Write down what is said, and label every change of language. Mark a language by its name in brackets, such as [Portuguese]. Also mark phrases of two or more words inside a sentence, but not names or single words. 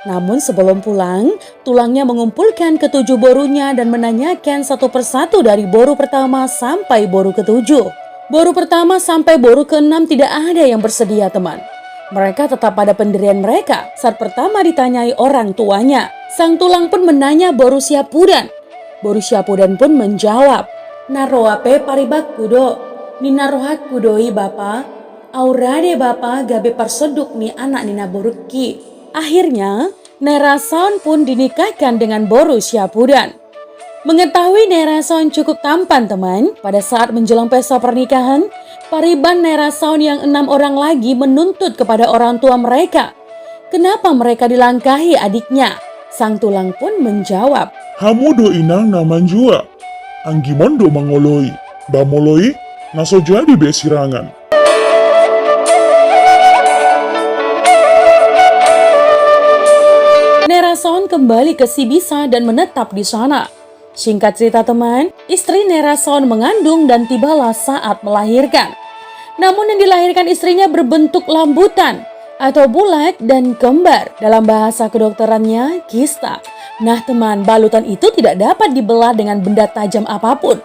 [Indonesian] Namun sebelum pulang, tulangnya mengumpulkan ketujuh borunya dan menanyakan satu persatu dari boru pertama sampai boru ketujuh. Boru pertama sampai boru keenam tidak ada yang bersedia, teman. Mereka tetap pada pendirian mereka saat pertama ditanyai orang tuanya. Sang tulang pun menanya boru Syapudan. Boru Syapudan pun menjawab, [Batak Toba] "Naroape paribak kudo, ni narohak kudoi bapa, aurade bapa gabe perseduk ni anak nina boruki." [Indonesian] Akhirnya, Nerasaon pun dinikahkan dengan boru Syapudan. Mengetahui Nerasaon cukup tampan, teman, pada saat menjelang pesta pernikahan, pariban Nerasaon yang 6 orang lagi menuntut kepada orang tua mereka. Kenapa mereka dilangkahi adiknya? Sang tulang pun menjawab, [Batak Toba] "Hamu do inang naman jua, anggimondo mangoloi, bamoloi, naso jadi be sirangan." [Indonesian] Nerasaon kembali ke Sibisa dan menetap di sana. Singkat cerita, teman, istri Nerasaon mengandung dan tibalah saat melahirkan. Namun yang dilahirkan istrinya berbentuk lambutan atau bulat dan kembar. Dalam bahasa kedokterannya, kista. Nah teman, balutan itu tidak dapat dibelah dengan benda tajam apapun.